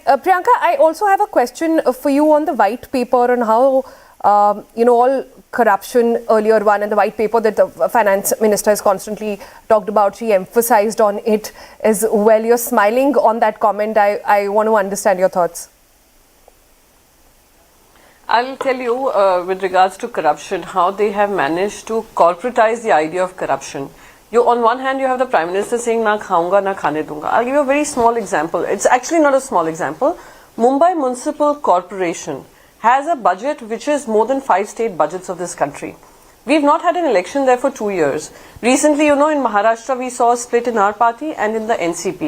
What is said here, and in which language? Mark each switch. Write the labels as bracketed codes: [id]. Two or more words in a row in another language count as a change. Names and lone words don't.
[en] Priyanka, I also have a question for you on the white paper on how, all corruption earlier one and the white paper that the finance minister has constantly talked about, she emphasized on it as well. You're smiling on that comment. I want to understand your thoughts. I'll tell you with regards to corruption, how they have managed to corporatize the idea of corruption. On one hand, you have the Prime Minister saying, [hi] ना खाऊँगा, ना खाने दूँगा. [en] I'll give you a very small example. It's actually not a small example. Mumbai Municipal Corporation has a budget which is more than 5 state budgets of this country. We've not had an election there for 2 years. Recently, in Maharashtra, we saw a split in our party and in the NCP.